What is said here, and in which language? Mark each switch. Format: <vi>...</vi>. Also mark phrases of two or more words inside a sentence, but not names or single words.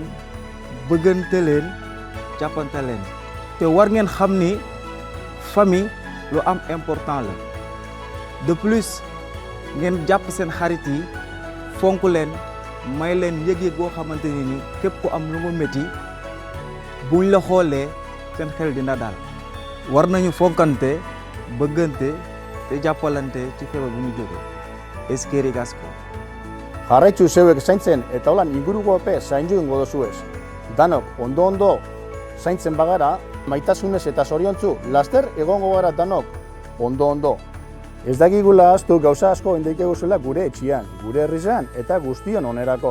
<wo>bëggante leen jàppante leen te war ngeen xam ni famille lu am important la</wo> <fr>de plus</fr> <wo>ngeen jàpp seen xarit yi fonk leen may leen yëg-yëg boo xamante ni képp ku am lu mu métti buñ la xoolee seen xel dina daal war nañu fonkante bëggante te jàppalante ci feebar bu ñu jóge</wo> <eu>eskerrik asko. Jarraitzu zeuek zaintzen eta holan ingurukope zaindu ingo dozuez. Danok ondo zaintzen bagara, maitasunez eta zoriontzu, laster egongo gara danok ondo. Ez dakigula ahaztu gauza asko endeikegu zuela gure etxian, gure herrizan eta guztion onerako.</eu>